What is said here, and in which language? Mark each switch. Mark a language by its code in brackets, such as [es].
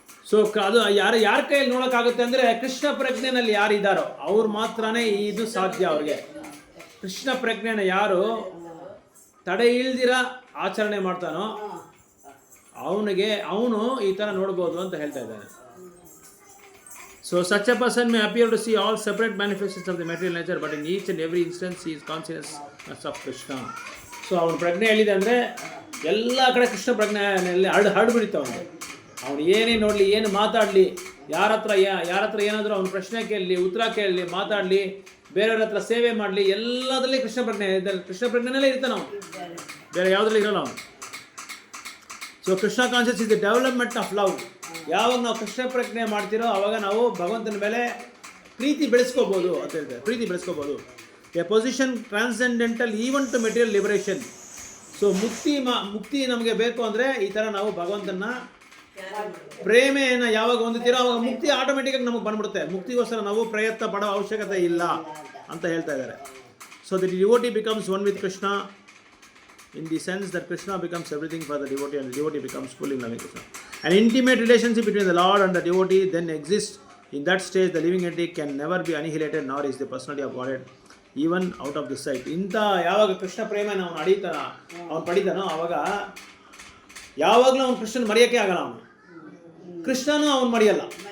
[kn] So ಅದು ಯಾರ ಕೈಯಲ್ಲಿ ನೋಡೋಕ್ಕಾಗುತ್ತೆ ಅಂದರೆ, ಕೃಷ್ಣ ಪ್ರಜ್ಞೆನಲ್ಲಿ ಯಾರು ಇದ್ದಾರೋ ಅವ್ರು ಮಾತ್ರನೇ ಇದು ಸಾಧ್ಯ. ಅವ್ರಿಗೆ ಕೃಷ್ಣ ಪ್ರಜ್ಞೆನ ಯಾರು ತಡೆ ಇಲ್ದಿರ ಆಚರಣೆ ಮಾಡ್ತಾನೋ ಅವನು ಈ ಥರ ನೋಡ್ಬೋದು ಅಂತ ಹೇಳ್ತಾ ಇದ್ದಾನೆ. [en] So such a person may appear to see all separate manifestations of the material nature, but in each and every instance he is consciousness of Krishna. [kn] So ಅವನ ಪ್ರಜ್ಞೆ ಹೇಳಿದೆ ಅಂದರೆ ಎಲ್ಲ ಕಡೆ ಕೃಷ್ಣ ಪ್ರಜ್ಞೆಯಲ್ಲಿ ಹರಡ್ಬಿಡಿತ ಅವನು ಏನೇ ನೋಡಲಿ, ಏನು ಮಾತಾಡಲಿ, ಯಾರ ಹತ್ರ ಏನಾದರೂ ಅವನ ಪ್ರಶ್ನೆ ಕೇಳಲಿ, ಉತ್ತರ ಕೇಳಲಿ, ಮಾತಾಡಲಿ, ಬೇರೆಯವ್ರ ಹತ್ರ ಸೇವೆ ಮಾಡಲಿ, ಎಲ್ಲದರಲ್ಲಿ ಕೃಷ್ಣ ಪ್ರಜ್ಞೆನಲ್ಲೇ ಇರ್ತಾನೆ ಅವನು. ಬೇರೆ ಯಾವುದ್ರಲ್ಲಿ ಇರೋಲ್ಲ ಅವನು. [en] So Krishna conscious is the development of love. [kn] ಯಾವಾಗ ನಾವು ಕೃಷ್ಣ ಪ್ರಜ್ಞೆ ಮಾಡ್ತಿರೋ ಆವಾಗ ನಾವು ಭಗವಂತನ ಮೇಲೆ ಪ್ರೀತಿ ಬೆಳೆಸ್ಕೋಬೋದು ಅಂತ ಹೇಳ್ತಾರೆ. ಪ್ರೀತಿ ಬೆಳೆಸ್ಕೋಬೋದು. [en] A position transcendental even to material liberation. [kn] So ಮುಕ್ತಿ ನಮಗೆ ಬೇಕು ಅಂದರೆ ಈ ಥರ ನಾವು ಭಗವಂತನ ಪ್ರೇಮೆಯನ್ನು ಯಾವಾಗ ಹೊಂದುತ್ತೀರೋ ಆವಾಗ ಮುಕ್ತಿ ಆಟೋಮೆಟಿಕಾಗಿ ನಮಗೆ ಬಂದ್ಬಿಡುತ್ತೆ. ಮುಕ್ತಿಗೋಸ್ಕರ ನಾವು ಪ್ರಯತ್ನ ಪಡೋ ಅವಶ್ಯಕತೆ ಇಲ್ಲ ಅಂತ ಹೇಳ್ತಾ ಇದ್ದಾರೆ. [en] So the devotee becomes one with Krishna in the sense that Krishna becomes everything for the devotee and the devotee becomes fully loving Krishna. An intimate relationship between the Lord and the devotee then exists. In that stage the living entity can never be annihilated, nor is the personality of Godhead even out of the sight. [kn] ಇಂಥ ಯಾವಾಗ ಕೃಷ್ಣ ಪ್ರೇಮನ ಅವನು ಪಡಿತಾನೋ ಆವಾಗ ಯಾವಾಗಲೂ ಅವನು ಕೃಷ್ಣನ ಮರೆಯೋಕ್ಕೆ ಆಗಲ್ಲ. ಅವನು ಕೃಷ್ಣನೂ ಅವನು ಮರೆಯಲ್ಲ.